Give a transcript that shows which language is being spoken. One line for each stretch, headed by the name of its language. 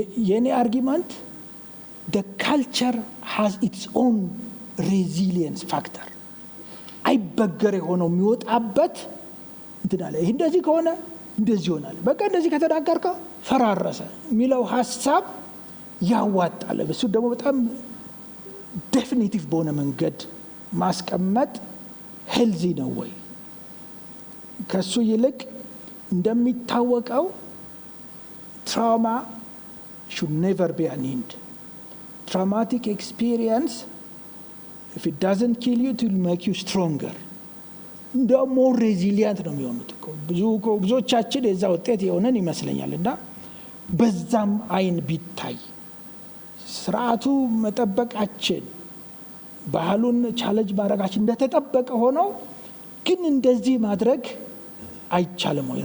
Amharic: የኔ አርጊመንት
English: the culture has its own resilience factor
Amharic: አይበገር የሆነው የሚወጣበት እንትን አለ። ይህ እንደዚህ ከሆነ እንደዚህ ይሆናል፣ በቃ እንደዚህ ከተናገርከው ፈራረሰ የሚለው ሀሳብ ያዋጣል። እሱ ደግሞ በጣም ዴፊኒቲቭ በሆነ መንገድ ማስቀመጥ ሄልዚ ነው ወይ? ከሱ ይልቅ እንደሚታወቀው ትራውማ
English: should never be an end. Traumatic experience, if it doesn't kill you, it will make you stronger. more resilient
Amharic: ነው የሚሆኑት። ብዙዎቻችን የዛ ውጤት የሆነን ይመስለኛል። እና በዛም አይን ቢታይ ስርዓቱ መጠበቃችን ባህሉን ቻሌንጅ ማድረጋችን እንደተጠበቀ ሆኖ ግን እንደዚህ ማድረግ አይቻልም ወይ?